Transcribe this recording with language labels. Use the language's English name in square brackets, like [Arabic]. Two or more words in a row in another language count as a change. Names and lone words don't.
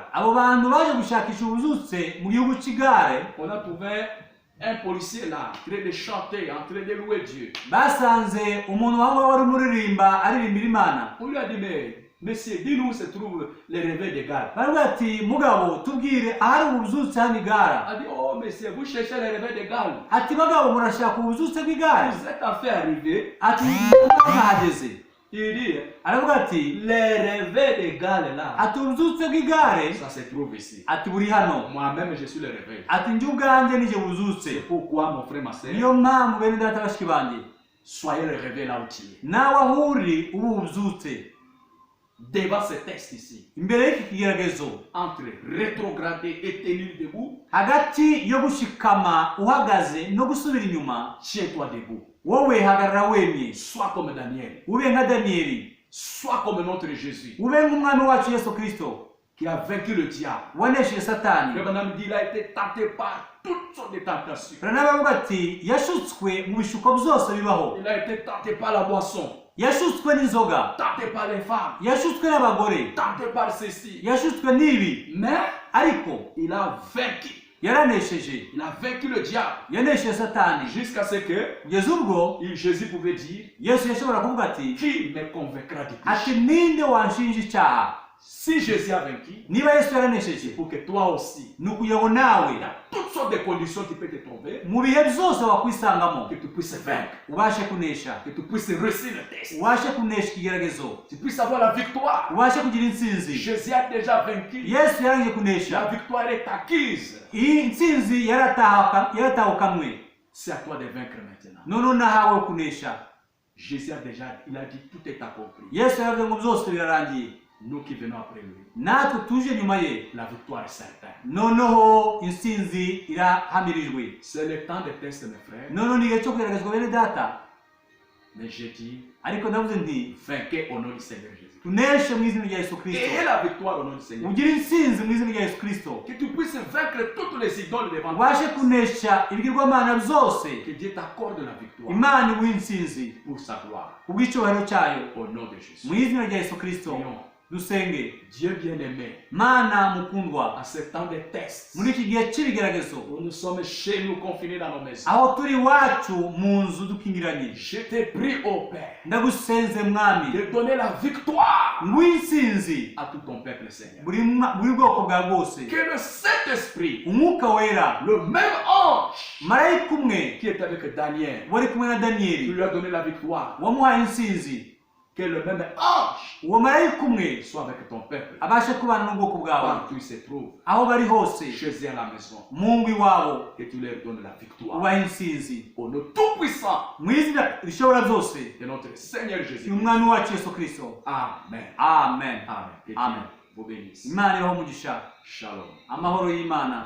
[Kinyarwanda] Abo bantu baje gushakisha ububyutse mu gihugu cy'igare [French] on a trouvé un policier là, en train de chanter, en train de louer Dieu. [Kinyarwanda] basanze umuntu wamwe wari umuririmba aririmbira Imana. [French] On lui a dit, mais monsieur, dis-nous où se trouve le réveil de Galles. [Kinyarwanda] Baravuga ati mugabo tubwire ahari ububyutse hano [French] Il [Kinyarwanda] igara. [French] a dit, oh monsieur, vous cherchez le réveil de Galles. [Kinyarwanda] Ati bagabo murashaka ububyutse bw'igare. [French] Vous êtes en fait arrivé. [Kinyarwanda] Ati mwahageze. [French] Il dit, [Kinyarwanda] Aravuga ati [French] le réveil de Galles là, [Kinyarwanda] ati ububyutse bw'igare [French] ça se trouve ici. [Kinyarwanda] ati buri hano. [French] Moi-même, je suis le réveil. [Kinyarwanda] Ati njye ubwanjye nije bubyutse. [French] Pourquoi, mon frère, ma soeur, [Kinyarwanda] Niyo mpamvu bene data bashiki banjye [French] soyez le réveil là où tu es. [Kinyarwanda] nawe aho uri ubu bubyutse. [French] Devant ce texte ici, [Kinyarwanda] Imbere y'iki kigeragezo [French] entre rétrograder et tenir debout, [Kinyarwanda] hagati yo gushikama uhagaze no gusubira inyuma, [French] tiens-toi debout. [Kinyarwanda] wowe hagarara wemye. [French] Sois comme Daniel. [Kinyarwanda] Ube nka Daniyeli. [French] Sois comme notre Jésus [Kinyarwanda] Ube nk'umwami wacu Yesu Kristo [French] qui a vaincu le diable. [Kinyarwanda] wanesheje Satani. [French] Le bonhomme dit il a été tenté par toutes sortes de tentations. [Kinyarwanda] Baranabavuga ati yashutswe mu bishuko byose bibaho. [French] Il a été tenté par la boisson, [Kinyarwanda] Yashutswe n'inzoga. [French] tenté par les femmes, [Kinyarwanda] Yashutswe n'abagore. [French] tenté par ceci. [Kinyarwanda] Yashutswe n'ibi. [French] Mais [Kinyarwanda] Ariko [French] il a vaincu. [Kinyarwanda] yaranesheje. [French] Il a vaincu le diable. [Kinyarwanda] Yanesheje Satani. [French] Jusqu'à ce que [Kinyarwanda] Kugeza ubwo [French] Jésus pouvait dire, [Kinyarwanda] Yesu yashobora kuvuga ati [French] qui me convaincra du [Kinyarwanda] ati [French] péché? [Kinyarwanda] ninde wanshinja icyaha. [French] Si Jésus a vaincu, [Kinyarwanda] Niba Yesu [French] c'est [Kinyarwanda] yaranesheje [French] pour que toi aussi, [Kinyarwanda] ni ukugira ngo nawe [French] il y a toutes sortes de conditions qui peuvent te trouver, [Kinyarwanda] mu bihe byose wakwisangamo [French] que tu puisses vaincre, [Kinyarwanda] ubashe kunesha, [French] que tu puisses réussir le test, [Kinyarwanda] ubashe kunesha ikigeragezo, [French] tu puisses avoir la victoire. [Kinyarwanda] ubashe kugira intsinzi. [French] Jésus a déjà vaincu. [Kinyarwanda] Yesu yarangije [French] La [Kinyarwanda] kunesha. [French] victoire est acquise. [Kinyarwanda] Iyi intsinzi yaratahukanwe. [French] C'est à toi de vaincre maintenant. [Kinyarwanda] None nahawe kunesha. [French] Jésus a déjà, il a dit tout est accompli. [Kinyarwanda] Yesu yaravuze ngo byose birarangiye. [French] Nous qui venons après lui, [Kinyarwanda] Natwe tuje nyuma ye, [French] la victoire est certaine. [Kinyarwanda] noneho intsinzi irahamirijwe. [French] C'est le temps de test, mes frères. [Kinyarwanda] Noneho ni igihe cyo kugeragezwa bene data. [French] Mais j'ai dit, [Kinyarwanda] Ariko ndavuze nti [French] vainquez au nom du Seigneur Jésus. [Kinyarwanda] tuneshe mu izina rya Yesu Kristo. [French] Et la victoire au nom du Seigneur. [Kinyarwanda] Ugire intsinzi mu izina rya Yesu Kristo. [French] Que tu puisses vaincre toutes les idoles devant toi. [Kinyarwanda] Ubashe kunesha ibigirwamana byose. [French] Que Dieu t'accorde la victoire [Kinyarwanda] Imana iguhe intsinzi [French] pour sa gloire. [Kinyarwanda] kubw'icyubahiro cyayo. [French] Au nom de Jésus. [Kinyarwanda] Mu izina rya Yesu Kristo [French] Prions. [Kinyarwanda] dusenge. [French] Dieu bien-aimé, [Kinyarwanda] Mana mukundwa, [French] à ce temps de tests, [Kinyarwanda] muri iki gihe cy'ibigeragezo [French] où nous sommes chez nous confinés dans nos maisons, [Kinyarwanda] aho turi iwacu mu nzu dukingiranye, [French] je te prie, ô Père, [Kinyarwanda] ndagusenze mwami [French] de donner la victoire [Kinyarwanda] nguhe intsinzi [French] à tout ton peuple, Seigneur. [Kinyarwanda] buri bwoko bwa bwose. [French] Que le Saint-Esprit, [Kinyarwanda] Umwuka wera, [French] le même ange [Kinyarwanda] marayika umwe [French] qui est avec Daniel, [Kinyarwanda] wari kumwe na [French] qui [Kinyarwanda] Daniyeli [French] lui a donné la victoire, [Kinyarwanda] wamuhaye intsinzi, [French] que le même ange [Kinyarwanda] uwo marayika umwe [French] soit avec ton peuple, [Kinyarwanda] abashe kubana n'ubwoko bwawe [French] partout il se trouve, [Kinyarwanda] aho bari hose, [French] chez eux à la maison, [Kinyarwanda] mu ngo iwabo, [French] que tu leur donnes la victoire. [Kinyarwanda] ubahe intsinzi [French] Au nom tout-puissant [Kinyarwanda] mu izina rishobora byose [French] de notre Seigneur Jésus. [Kinyarwanda] y'umwami wacu Yesu Kristo. [French] Amen. [Kinyarwanda] Amen. [French] Amen. Que Dieu [Kinyarwanda] Amen. [French] vous bénisse. [Kinyarwanda] Imana ibaho umugisha, [French] Shalom. [Kinyarwanda] amahoro y'Imana.